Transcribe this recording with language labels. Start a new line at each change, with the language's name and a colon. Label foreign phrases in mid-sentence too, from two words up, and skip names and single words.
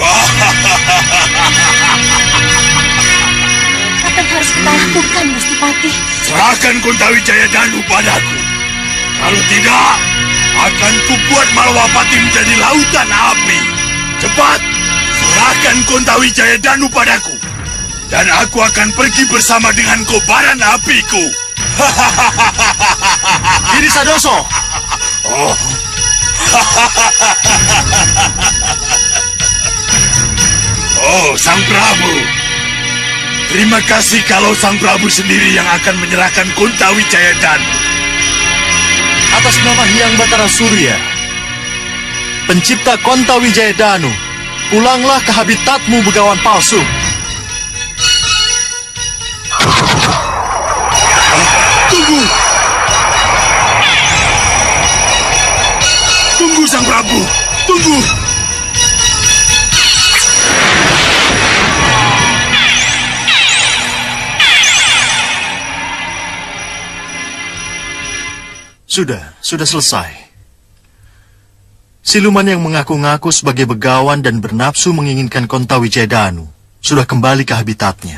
Indonesian: Apa yang harus kita lakukan, Gusti Patih? Serahkan Kontawijaya Danu padaku. Kalau tidak, akan kubuat Malawapati menjadi lautan api. Cepat, serahkan Kontawijaya Danu padaku. Dan aku akan pergi bersama dengan kobaran apiku. Giri Sadoso. Oh. Oh, Sang Prabu. Terima kasih kalau Sang Prabu sendiri yang akan menyerahkan Kontawijaya Danu. Atas nama Hyang Batara Surya, pencipta Kontawijaya Danu, pulanglah ke habitatmu, begawan palsu. Tunggu! Tunggu, Sang Prabu! Tunggu! Sudah selesai. Siluman yang mengaku-ngaku sebagai begawan dan bernafsu menginginkan Kontawijaya Danu sudah kembali ke habitatnya.